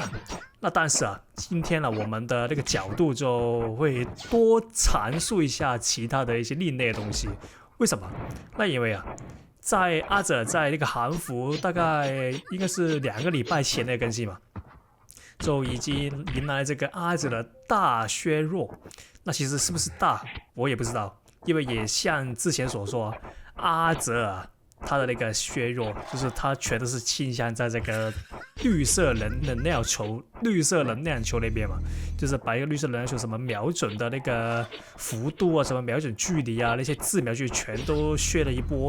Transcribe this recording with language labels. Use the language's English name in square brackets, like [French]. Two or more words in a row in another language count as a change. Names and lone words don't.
[Chinese] 那但是啊，今天呢，我們的那個角度就會多闡述一下其他的一些另類的東西。為什麼？那因為啊，在阿澤在那個韓服大概應該是2個禮拜前的更新嘛，就已經迎來這個阿澤的大削弱。那其實是不是大，我也不知道，因為也像之前所說，阿澤啊，他的那個削弱，就是他全都是傾向在這個綠色能量球那邊嘛，就是把一個綠色能量球什麼瞄準的那個幅度啊，什麼瞄準距離啊，那些自瞄距全都削了一波。